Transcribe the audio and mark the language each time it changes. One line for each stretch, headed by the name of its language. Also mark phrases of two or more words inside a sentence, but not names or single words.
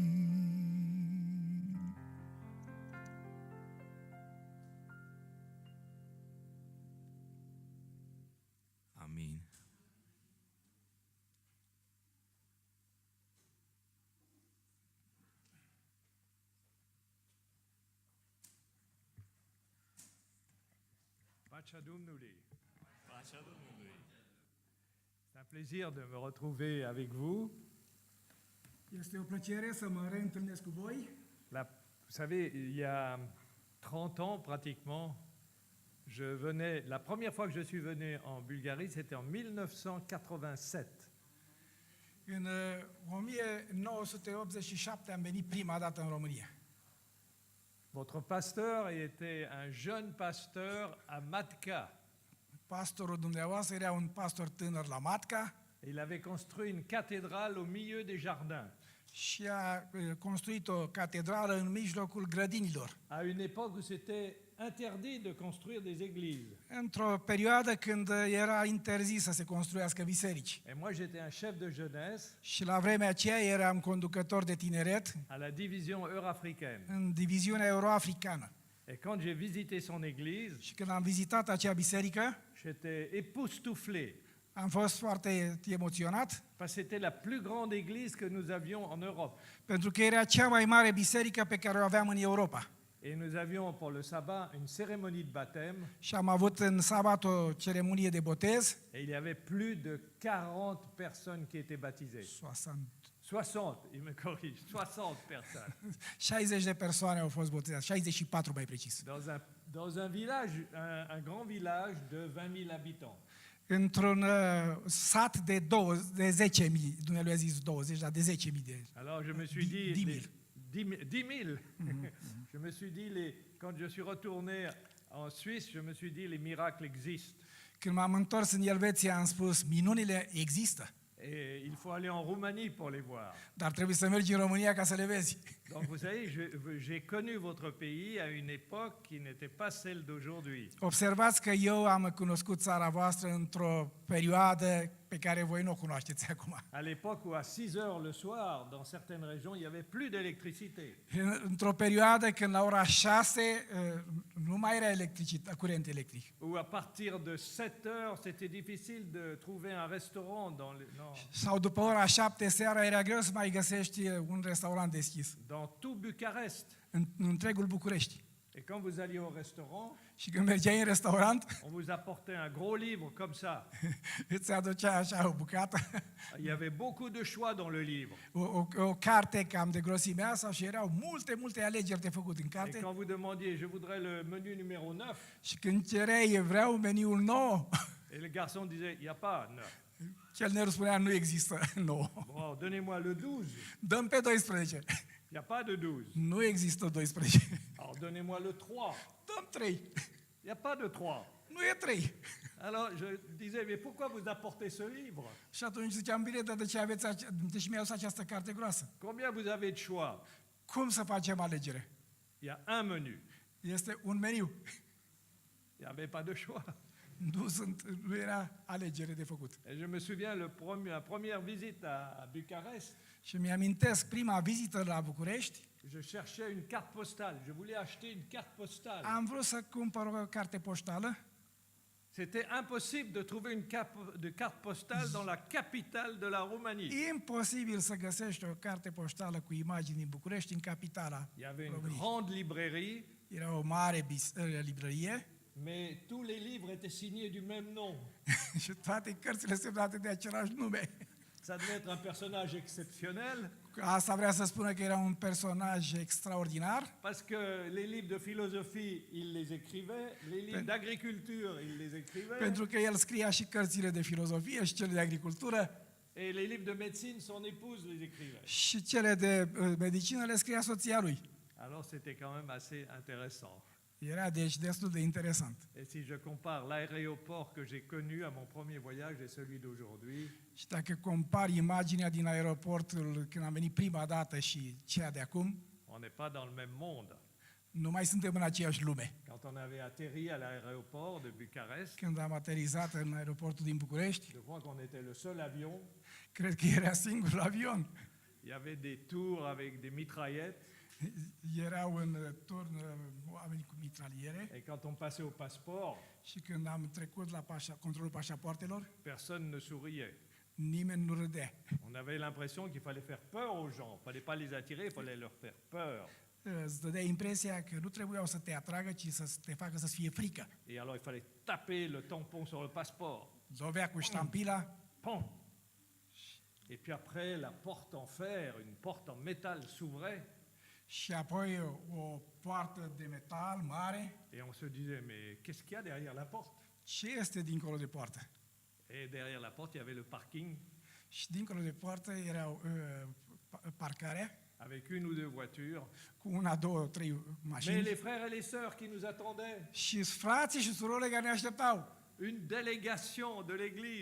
Romanian: Amin. Pacea Domnului. Pacea Domnului.
French: C'est un plaisir de me retrouver avec vous.
Romanian: Este o plăcere să mă reîntâlnesc cu voi.
French: Vous savez, il y a 30 ans pratiquement, La première fois que je suis venu en Bulgarie, c'était en 1987.
Romanian: În 1987 am venit prima dată în România.
French: Votre pasteur était un jeune pasteur à Matka.
Romanian: Pastorul dumneavoastră era un pastor tânăr la Matca
French: Il avait construit une cathédrale au milieu des jardins.
Romanian: și a construit o catedrală în mijlocul grădinilor.
French: À une époque où c'était interdit de construire des églises.
Romanian: Într-o perioadă când era interzis să se construiască biserici.
French: Et moi, j'étais un chef de jeunesse
Romanian: Și la vremea aceea eram conducător de tineret
French: à la division euro-africaine.
Romanian: în diviziunea euroafricană.
French: Et quand j'ai visité son église,
Romanian: Și când am vizitat acea biserică,
French: j'étais époustouflé.
Romanian: am fost foarte emoționat,
French: Parce que c'était la plus grande église que nous avions en Europe.
Romanian: pentru că era cea mai mare biserică pe care o aveam în Europa.
French: Et nous avions pour le sabbat une cérémonie de baptême. Și am avut în sabat o ceremonie de botez. Et il y avait plus de 40 personnes qui étaient baptisées. 60, il me corrige, 60 personnes.
Romanian: 60 de persoane au fost botezate, 64 mai precis.
French: Dans un village, un grand village de 20 000 habitants.
Romanian: Într-un sat de 10.000, Dumnezeu a zis 20, dar de 10.000 de.
French: Alors je me suis dit 10 000. Je me suis dit, quand je suis retourné en Suisse, je me suis dit, les miracles existent.
Romanian: Când m-am întors în Elveția, am spus, minunile există.
French: Et il faut aller en Roumanie pour les voir.
Romanian: Dar trebuie să mergi în România ca să le vezi.
French: Donc vous savez, j'ai connu votre pays à une époque qui n'était pas celle d'aujourd'hui.
Romanian: Observați că eu am cunoscut țara voastră într-o perioadă pe care voi nu o cunoașteți acum.
French: À l'époque où à 6 heures le soir, dans certaines régions, il n'y avait plus d'électricité.
Romanian: Într-o perioadă când la ora 6 nu mai era curent electric.
French: Ou à partir de 7 heures, c'était difficile de trouver un restaurant
Romanian: Sau după ora 7 seara era greu să mai găsești un restaurant deschis.
French: dans tout Bucarest.
Romanian: În întregul București.
French: Et quand vous alliez au restaurant,
Romanian: Și când mergeai în restaurant,
French: on vous apportait un gros livre comme ça.
Romanian: îți aducea așa o bucată,
French: Il y avait beaucoup de choix dans le livre.
Romanian: o carte cam de grosimea asta și erau multe alegeri de făcut în
French: Et
Romanian: carte.
French: quand vous demandiez, je voudrais le menu numéro 9,
Romanian: Și când cereai, vreau meniul 9,
French: et le garçon disait, il n'y a pas 9.
Romanian: Chelnerul spunea, nu există 9.
French: Bon, donnez-moi le 12.
Romanian: Dăm pe 12.
French: Il n'y a pas de 12.
Romanian: Nu există 12.
French: Alors donnez-moi le 3.
Romanian: Dăm 3.
French: Il n'y a pas de 3.
Romanian: Nu e 3.
French: Alors je disais, mais pourquoi vous apportez ce livre?
Romanian: Și atunci ziceam, bine, dar de ce mi-au adus această carte groasă?
French: Combien vous avez de choix?
Romanian: Cum să facem alegere?
French: Il y a un menu.
Romanian: Este un meniu.
French: Il n'y avait pas de choix.
Romanian: Nu era alegere de făcut.
French: Et je me souviens, la première visite à Bucarest,
Romanian: Și mi-amintesc prima vizită la București,
French: je cherchais une carte postale. Je voulais acheter une carte postale.
Romanian: am vrut să cumpăr o carte poștală.
French: C'était impossible de trouver une carte postale dans la capitale de la Roumanie.
Romanian: Imposibil să găsești o carte poștală cu imagini din București în capitala
French: Il y avait une
Romanian: României.
French: grande librairie,
Romanian: Era o mare librărie
French: mais tous les livres étaient signés du même nom.
Romanian: și toate cărțile semnate de același nume.
French: Ça devait être un personnage exceptionnel,
Romanian: Asta vrea să spună că era un personaj extraordinar,
French: parce que les livres de philosophie, il les écrivait, les livres d'agriculture, il les écrivait,
Romanian: pentru că el scria și cărțile de filozofie și cele de agricultură
French: et les livres de médecine, son épouse les écrivait.
Romanian: și cele de medicină le scria soția lui.
French: Alors c'était quand même assez intéressant.
Romanian: Era deci destul de interesant.
French: Et si je compare l'aéroport que j'ai connu à mon premier voyage et celui d'aujourd'hui,
Romanian: Și dacă compari imaginea din aeroportul când am venit prima dată și cea de acum,
French: on n'est pas dans le même monde.
Romanian: nu mai suntem în aceeași lume.
French: Quand on avait atterri à l'aéroport de Bucarest,
Romanian: Când am aterizat în aeroportul din București,
French: je crois qu'on était le seul avion.
Romanian: cred că era singurul avion.
French: Il y avait des tours avec des mitraillettes.
Romanian: Erau în turn oameni cu mitraliere
French: Et quand on passait au passeport,
Romanian: și când am trecut la controlul pașapoartelor,
French: personne ne souriait.
Romanian: nimeni nu râdea.
French: On avait l'impression qu'il fallait faire peur aux gens. Il ne fallait pas les attirer, il fallait leur faire peur.
Romanian: Îți dădea impresia că nu trebuiau să te atragă, ci să te facă să-ți fie frică.
French: Et alors il fallait taper le tampon sur le passeport.
Romanian: Dovea cu ștampila Pam!
French: Et puis après, la porte en fer, une porte en métal s'ouvrait.
Romanian: Și apoi o poartă de metal mare.
French: Et on se disait, mais qu'est-ce qu'il y a derrière la porte?
Romanian: Ce este dincolo de poartă?
French: Et derrière la porte, il y avait le parking
Romanian: Și dincolo de poartă era parcarea
French: avec une ou deux voitures.
Romanian: cu una, două, trei
French: Mais
Romanian: mașini.
French: les frères et les sœurs qui nous attendaient,
Romanian: Și frații și surorile care ne așteptau.
French: une délégation de l'église